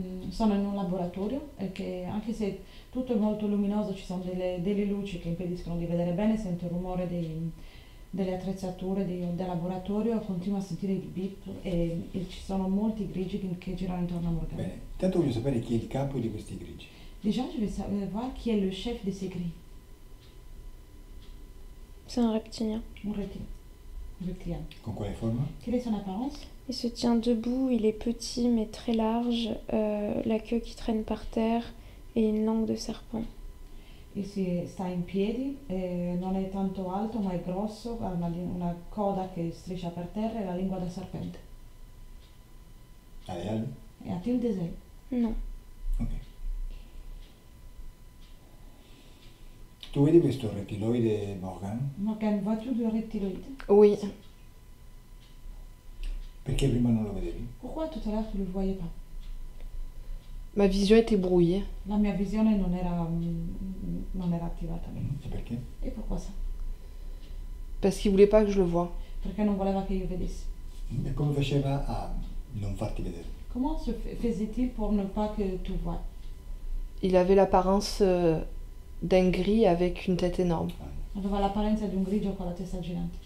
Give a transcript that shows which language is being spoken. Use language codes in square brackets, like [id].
[it] Sono in un laboratorio e che anche se tutto è molto luminoso ci sono delle luci che impediscono di vedere bene, sento il rumore delle attrezzature del laboratorio, continuo a sentire il beep e ci sono molti grigi che girano intorno a Morgane. Bene, intanto voglio sapere chi è il capo di questi grigi. [fr] Déjà, je vais voir qui est le chef de ces grilles. C'est un reptilien. Un reptilien. [it] Con quale forma? [fr] Quelle est son apparence? Il se tient debout, il est petit mais très large, la queue qui traîne par terre et une langue de serpent. [it] E sta in piedi, non è tanto alto ma è grosso, ha una coda che striscia per terra e la lingua da serpente. Ha le ali? [fr] E ha-t-il des ailes? Non. Ok. [it] Tu vedi questo rettiloide Morgan? [fr] Morgane, vois-tu le reptiloïde? Oui. [it] Perché prima non lo vedevi? [fr] Pourquoi tout à l'heure tu ne le voyais pas? Ma vision était brouillée. [it] La mia visione non era attivata. E perché? [fr] E pourquoi ça? Parce qu'il voulait pas que je le voie. [it] Perché non voleva che io vedessi. E come faceva a non farti vedere? [fr] Comment se faisait-il pour ne pas que tu vois? Il avait l'apparence d'un gris avec une tête énorme. [it] Aveva l'apparenza di un grigio con la testa gigante.